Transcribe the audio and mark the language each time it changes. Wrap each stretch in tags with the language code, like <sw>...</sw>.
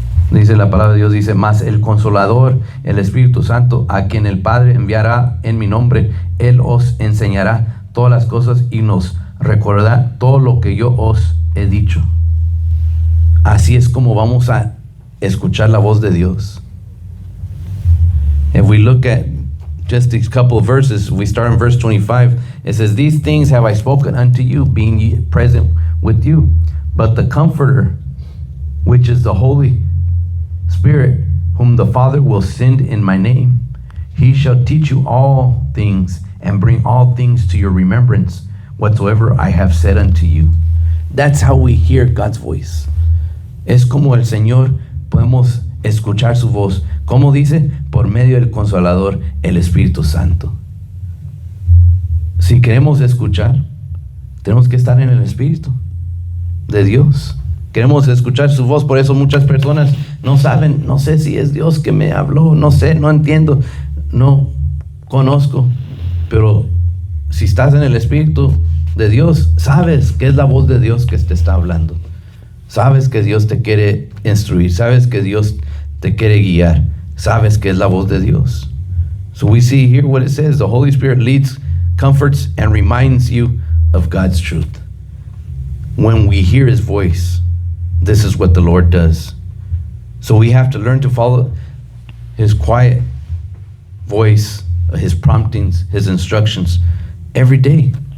<es>Dice la palabra de Dios, dice, mas el Consolador, el Espíritu Santo, a quien el Padre enviará en mi nombre, Él os enseñará todas las cosas y nos recordará todo lo que yo os he dicho. Así es como vamos a escuchar la voz de Dios.</es> <en>If we look at just these couple of verses, we start in verse 25. It says, these things have I spoken unto you, being ye present with you. But the Comforter, which is the Holy Spirit, whom the Father will send in my name, he shall teach you all things and bring all things to your remembrance, whatsoever I have said unto you. That's how we hear God's voice.</en> <es>Es como el Señor podemos escuchar su voz. ¿Cómo dice? Por medio del Consolador, el Espíritu Santo. Si queremos escuchar, tenemos que estar en el Espíritu de Dios. Queremos escuchar su voz, por eso muchas personas no saben, no sé si es Dios que me habló, no sé, no entiendo, no conozco. Pero si estás en el Espíritu de Dios, sabes que es la voz de Dios que te está hablando. Sabes que Dios te quiere instruir, sabes que Dios te quiere guiar, sabes que es la voz de Dios.</es> <en>So we see here what it says, the Holy Spirit leads, comforts, and reminds you of God's truth. When we hear his voice, this is what the Lord does. So we have to learn to follow his quiet voice, his promptings, his instructions every day.</en>